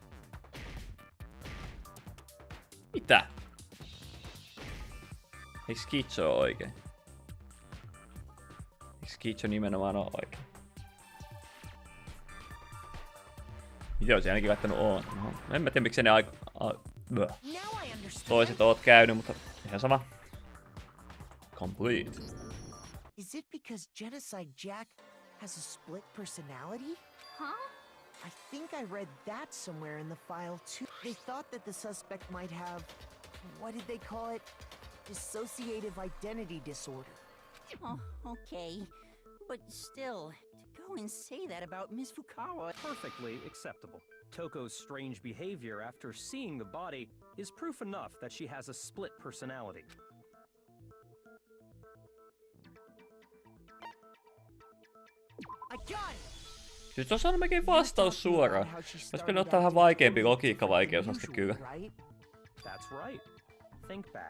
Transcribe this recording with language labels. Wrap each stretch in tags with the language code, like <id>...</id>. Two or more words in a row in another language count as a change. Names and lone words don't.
<fi>Mitä? Eikö Schizo ole oikein? Eikö Schizo nimenomaan ole oikein? Itse olisin ainakin laittanut O. No, en mä tiedä miksi ne toiset oot käynyt, mutta ihan sama.</fi> <en>Complete. Is it because Genocide Jack has a split personality? Huh? I think I read that somewhere in the file too. They thought that the suspect might have, what did they call it? Dissociative identity disorder. Oh, okay. But still, to go and say that about Miss Fukawa... Perfectly acceptable. Toko's strange behavior after seeing the body is proof enough that she has a split personality. I got it!</en> <fi>Siis tuossa on melkein vastaus suoraan. Olisi pitänyt ottaa vähän vaikeampi logiikka-vaikeusaste kyllä.</fi> <en>That's right. Think back.</en>